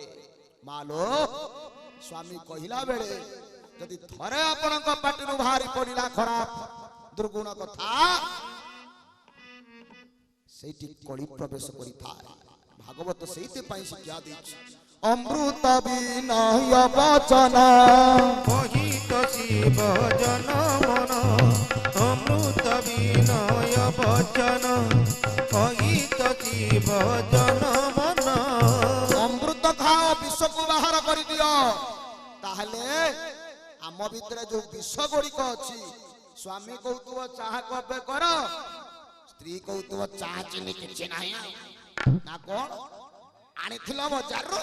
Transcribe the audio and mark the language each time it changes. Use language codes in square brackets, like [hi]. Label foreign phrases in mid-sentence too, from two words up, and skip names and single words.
[or] ମାଲୋ ସ୍ୱାମୀ କହିଲା ବେଳେ ଯଦି ଥରେ ଆପଣଙ୍କ ପାଟିରୁ ବାହାରି ପଡିଲା ଖରାପ ଦୁର୍ଗୁଣ କଥା, ସେଇଠି କଳି ପ୍ରବେଶ କରିଥାଏ। ଭାଗବତ ସେଇଥିପାଇଁ ଶିକ୍ଷା ଦେଇଛି। ଅମୃତ ବିନୟ ବଚନ ମୋହିତ ଶିବ ଜନ ମନ, ଅମୃତ ବିନୟ ବଚନ ମୋହିତ ଶିବ ଜନ ମନ। ଅମୃତ ଖାଅ, ବିଷକୁ ବାହାର କରିଦିଅ। ତାହେଲେ ଆମ ଭିତରେ ଯୋଉ ବିଷ ଗୁଡିକ ଅଛି, ସ୍ୱାମୀ କହୁଥିବ ଚାହା କପେ କର, ସ୍ତ୍ରୀ କହୁଥିବ ଚାହା ଚିନି କିଛି ନାହିଁ ନା କଣ ଆଣିଥିଲ ବଜାରରୁ?